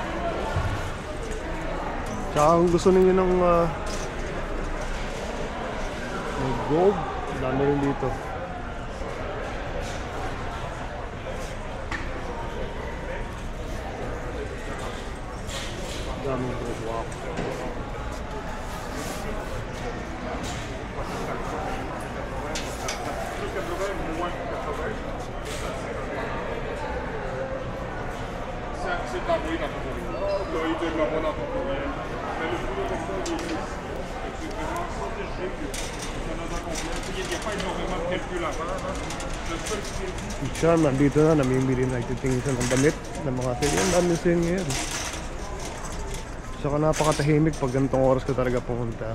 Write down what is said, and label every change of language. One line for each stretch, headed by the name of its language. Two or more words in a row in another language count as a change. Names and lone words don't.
Filipino: Tsaka kung gusto ninyo ng gold, dami rin dito. Dami gold, wow.
French: C'est envoyé dans ton courrier. Là, il te l'envoie dans ton courriel. Mais le boulot comme ça, il est 6. C'est vraiment ça que je sais que ça nous a complet. Il n'y a pas énormément de calcul à faire. Le seul crédit.
Filipino: Siya, nandito na, namimili na ititingin siya ng damit ng mga sale. Ang dami sale ngayon. Saka napakatahimik pag ganitong oras ka talaga pumunta.